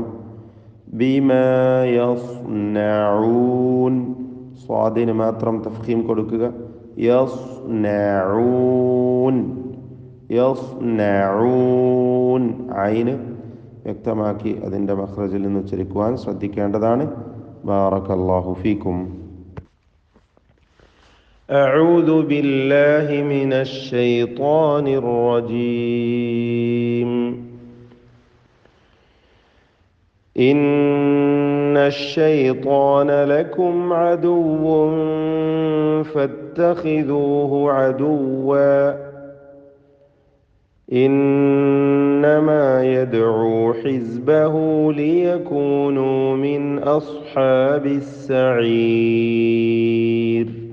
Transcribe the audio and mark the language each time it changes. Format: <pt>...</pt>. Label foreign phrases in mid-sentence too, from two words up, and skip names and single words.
<ar>بما يصنعون</ar> <ml>സ്വാദിന് മാത്രം തഫ്ഖീം കൊടുക്കുക.</ml> <ar>يصنعون يصنعون</ar> <ml>ഐന് വ്യക്തമാക്കി അതിൻ്റെ മഖ്റജിൽ നിന്ന് ഉച്ചരിക്കുവാൻ ശ്രദ്ധിക്കേണ്ടതാണ്.</ml> <ar>بارك الله فيكم. أعوذ بالله من الشيطان الرجيم. إن الشيطان لكم عدو فاتخذوه عدوا إنما يدعو حزبه ليكونوا من أصحاب السعير.</ar>